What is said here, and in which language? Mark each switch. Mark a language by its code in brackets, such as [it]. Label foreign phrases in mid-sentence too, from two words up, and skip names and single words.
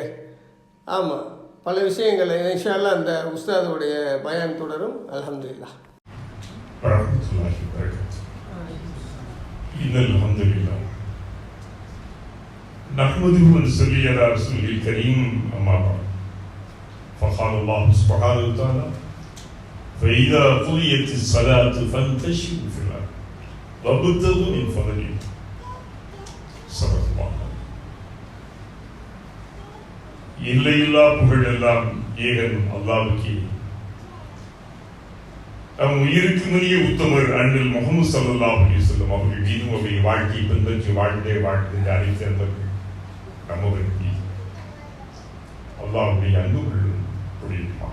[ta] ஆமாம், பல விஷயங்களை [ar] إن شاء الله [ta] அந்த உஸ்தாதுடைய பயான் தொடரும். [ar] அல்ஹம்துலில்லாஹ். الحمد لله نحمده و نصلي على رسوله الكريم. أما بعد. فقال الله سبحانه و تعالى, فإذا قضيت الصلاة فانتشروا في الأرض وابتغوا من فضل الله. صدق الله. [ta] இல்லையில்லா புகழெல்லாம் ஏகன் அல்லாஹ்வுக்கே. நம் உயிருக்கு முனிய உத்தமர் அண்ணல் முஹம்மது [ar] صلى الله عليه وسلم [ta] அவர்கள் மீதும் அவருடைய வாழ்க்கை பின்பற்றி வாழ்கின்ற அனைத்தவர்கள் நம்மவர்கள் அல்லாஹ்வுடைய அன்பு புரியுமா.